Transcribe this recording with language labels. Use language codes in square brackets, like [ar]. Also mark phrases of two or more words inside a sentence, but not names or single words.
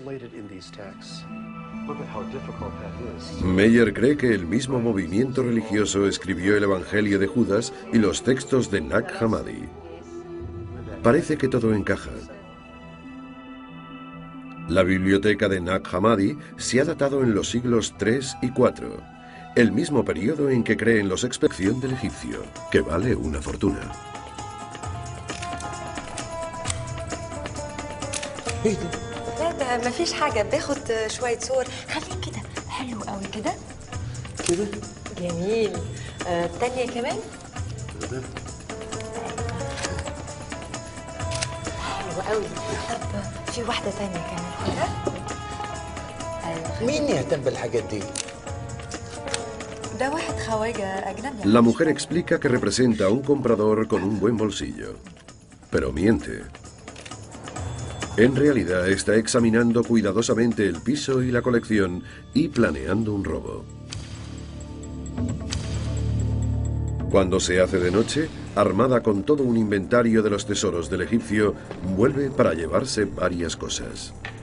[es] Meyer cree que el mismo movimiento religioso escribió el Evangelio de Judas y los textos de Nag Hammadi. Parece que todo encaja. La biblioteca de Nag Hammadi se ha datado en los siglos III y IV, el mismo periodo en que creen los expedición del egipcio, que vale una fortuna. [ar] لا ما فيش حاجة، باخد شوية صور. خليك كده حلو قوي كده. كده جميل. التانية كمان. حلو قوي. طب في واحدة تانية كمان كده. مين يهتم بالحاجات دي؟ ده واحد خواجة أجنبي. [es] La mujer explica que representa a un comprador con un buen bolsillo, pero miente. En realidad está examinando cuidadosamente el piso y la colección y planeando un robo. Cuando se hace de noche, armada con todo un inventario de los tesoros del egipcio, vuelve para llevarse varias cosas.